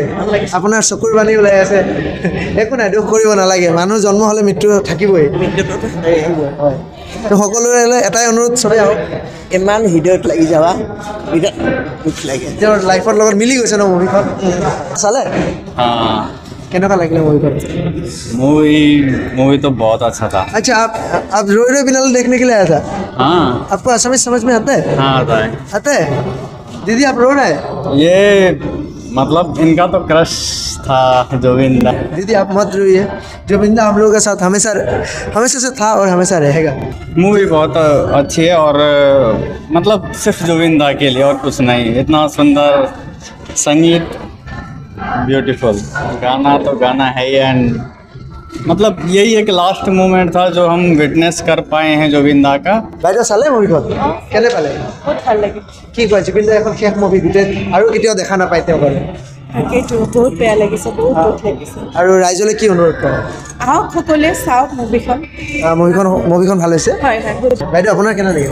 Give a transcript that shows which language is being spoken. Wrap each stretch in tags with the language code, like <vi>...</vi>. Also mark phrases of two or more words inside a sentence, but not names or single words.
<as>আপোনাৰ চকুৰ পানী ওলাই আছে। একো নাই, দুখ কৰিব নালাগে। মানুহ জন্ম হ'লে মৃত্যু থাকিবই। হয়, তো সকলোৰে এটাই অনুৰোধ, চবেই আহক। ইমান হৃদয়ত লাগি যাবা, বিৰাট দুখ লাগে। তেওঁৰ লাইফৰ লগত মিলি গৈছে ন মুভিখন? চালে</as> <hi>हाँ</hi> <as>কেনেকুৱা লাগিলে মুভিখন?</as> <hi>मूवी तो बहुत अच्छा था। अच्छा, आप रोई रोई बिनाले देखने के लिए आया था? हाँ आपको असमिया समझ में आता है? हाँ आता है। आता है? दीदी आप रो रहे हैं? ये मतलब इनका तो क्रश था जोगिंदा। दीदी आप मत रोइए, जोगिंदा हम लोगों के साथ हमेशा से था और हमेशा रहेगा। मूवी बहुत अच्छी है और मतलब सिर्फ जोगिंदा के लिए और कुछ नहीं। इतना सुंदर संगीत, ब्यूटीफुल गाना तो गाना है ही। एंड मतलब यही एक</hi> <en>last moment</en> <hi>था जो हम विटनेस कर पाए हैं जोगिंदा का।</hi> <as>বাইদেউ চালে মুভিখন? কেনে পালে? বহুত ভাল লাগিল। কি কয়, জুবিন দাৰ এখন শেষ মুভি গোটেই আৰু কেতিয়াও দেখা নাপায় তেওঁ কাৰণে। তাকেইতো বহুত বেয়া লাগিছে, বহুত দুখ লাগিছে। আৰু ৰাইজলৈ কি অনুৰোধ কৰে? আহক সকলোৱে চাওক মুভিখন। মুভিখন ভাল হৈছে? হয় হয়, বাইদেউ আপোনাৰ কেনে লাগিল?</as>